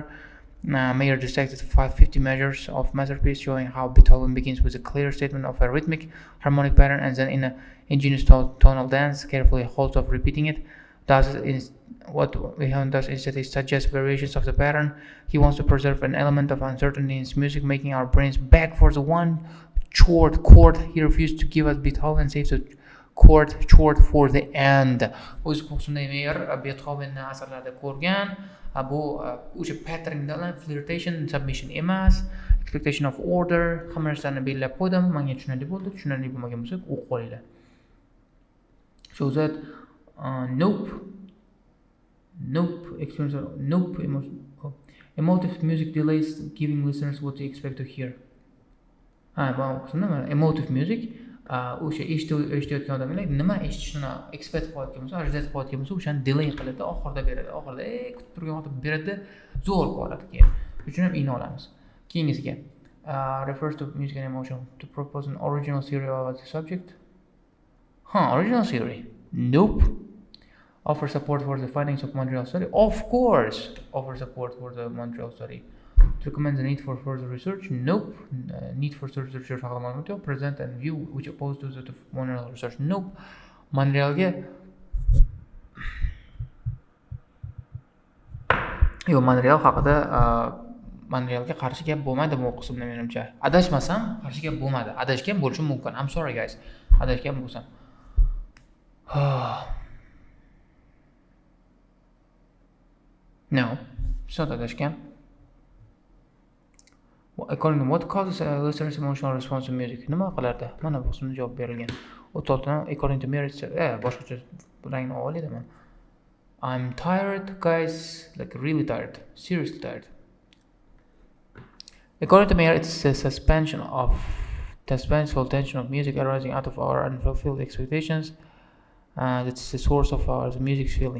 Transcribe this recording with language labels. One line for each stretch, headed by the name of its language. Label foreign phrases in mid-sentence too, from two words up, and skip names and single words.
English: Meyer dissected 550 measures of masterpiece, showing how Beethoven begins with a clear statement of a rhythmic harmonic pattern and then in an ingenious tonal dance carefully holds off repeating it. What Beethoven does is that he suggests variations of the pattern. He wants to preserve an element of uncertainty in his music, making our brains beg for the one short chord he refused to give us. Beethoven saves the chord short for the end.
Uzbek: O'z qo'shnida Meyer Beethovenni asarlarida ko'rgan. Bu o'sha patterndan
English: flirtation, submission
Uzbek: emas,
English: expectation of order,
Uzbek: hamma narsani belgilab qo'ydim. Menga tushunarli bo'ldi. Tushunarli bo'lmagan bo'lsa, o'qib olinglar.
English: Shows that emotive music delays giving listeners what they expect to hear. Emotive music
Uzbek: o'sha eshitayotgan odamlar nima eshitishini expect qilayotgan bo'lsa, ajratib qilayotgan bo'lsa, o'shani delay qiladi, oxirida beradi. Oxirida kutib turgan odam beradi, zo'r qoladi keyin. Shuning uchun ham iyni olamiz.
English: Keyingisiga refers to music and emotion to propose an original theory about the subject. Original theory. Nope. Offer support for the findings of Montreal study. Of course, offer support for the Montreal study. To recommend the need for further research. Nope. Need for further research
Uzbek: haqida ma'lumot yo'q.
English: Present and view which opposed to the Montreal research. Nope.
Uzbek: Montrealga Montreal haqida Montrealga qarshi gap bo'lmaydi bu qismda menimcha. Adashmasam, qarshi gap bo'lmadi. Adashgan bo'lishim mumkin.
English: I'm sorry guys.
Uzbek: Adashgan bo'lsam.
English: No. It's not adashgan. According to what causes a listener's emotional response to music?
Uzbek: Nima qilardi? Mana bu so'zga javob berilgan. 36
English: according to
Uzbek: Meritz, boshqacha rangni oladiman.
English: I'm tired, guys, like really tired, seriously tired. According to Meritz, it's a suspenseful tension of music arising out of our unfulfilled expectations. That's the source of our music's feeling.